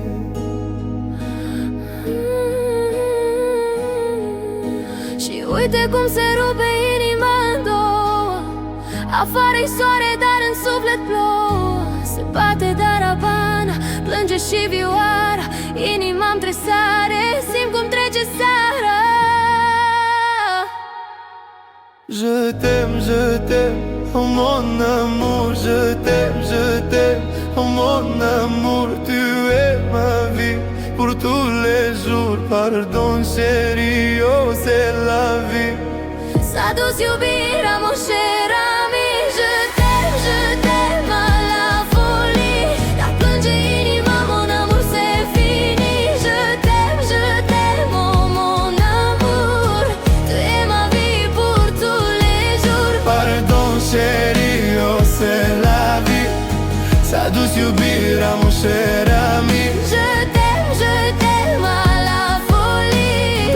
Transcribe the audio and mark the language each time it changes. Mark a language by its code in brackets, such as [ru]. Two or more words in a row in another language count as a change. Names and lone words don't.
[ro] Și uite cum se rupe inima în două. Afară-i soare, dar în suflet plouă. Se bate darabana, plânge și vioara. Inima-mi tresare, simt cum trece seara. [fr] Je t'aime, je t'aime, oh mon amour. Je t'aime, je t'aime, oh mon amour. Tu es ma vie pour tous les jours. Pardon chérie, oh c'est la vie. [ro] S-a dus iubirea, [fr] mon cher ami. Je t'aime à la folie. [ro] Dar plânge inima, [fr] mon amour, c'est fini. Je t'aime, oh mon amour. Tu es ma vie pour tous les jours. Pardon chérie, oh c'est la vie. [ro] S-a dus iubirea, [fr] mon cher ami. Je t'aime à la folie.